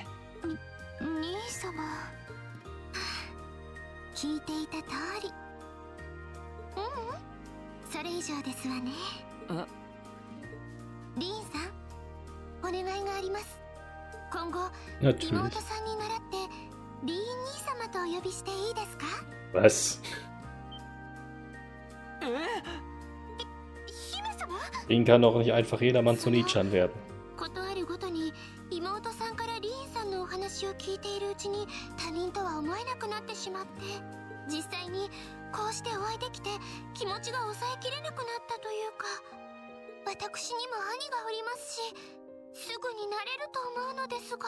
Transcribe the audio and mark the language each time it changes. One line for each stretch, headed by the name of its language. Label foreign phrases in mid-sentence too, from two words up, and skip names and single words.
Japanese: 兄様。聞いていた通り。それ以上ですわね。リーンさん、お願いがあります。今後、妹さんに倣ってリーン兄様とお呼びしていいですか？
German: Was? Ihn kann doch nicht einfach jedermann zu Nietzschan werden.
Japanese: ことあるごとに妹さんからリーンさんのお話を聞いているうちに他人とは思えなくなってしまって、実際にこうしてお会いできて気持ちが抑えきれなくなったというか、私にも兄がおりますし、すぐになれると思うのですが。